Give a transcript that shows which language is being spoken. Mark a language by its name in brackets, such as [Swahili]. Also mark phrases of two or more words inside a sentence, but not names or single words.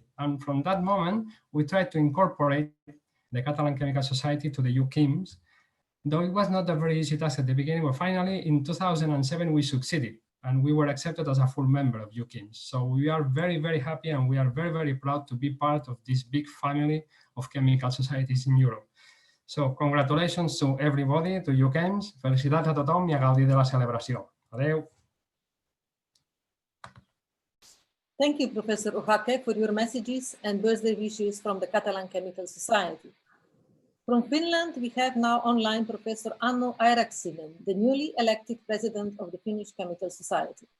[English] And from that moment, we tried to incorporate the Catalan Chemical Society to the EuChemS, though it was not a very easy task at the beginning, but finally in 2007 we succeeded and we were accepted as a full member of EuChemS. So we are very, very happy and we are very, very proud to be part of this big family of chemical societies in Europe. So congratulations to everybody, to EuChemS. [Catalan] Felicitats a tothom i a gaudir de la celebració. Adeu. [English] Thank you, Professor Ohake, for your messages and birthday wishes from the Catalan Chemical Society. From Finland, we have now online Professor Anno Airaksinen, the newly elected president of the Finnish Chemical Society.